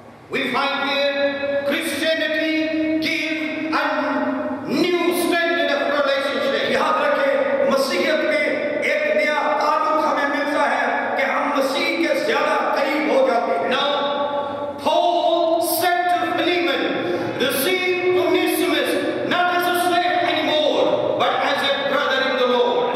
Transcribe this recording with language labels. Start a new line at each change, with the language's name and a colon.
English: We find here Christianity give a new standard of relationship.
Hindi: याद रखें, मसीहियत में एक नया ताल्लुक हमें मिलता है कि हम मसीह के ज्यादा करीब हो जाते हैं.
English: Now, Paul said to Philemon, receive Onesimus not as a slave anymore, but as a brother in the Lord.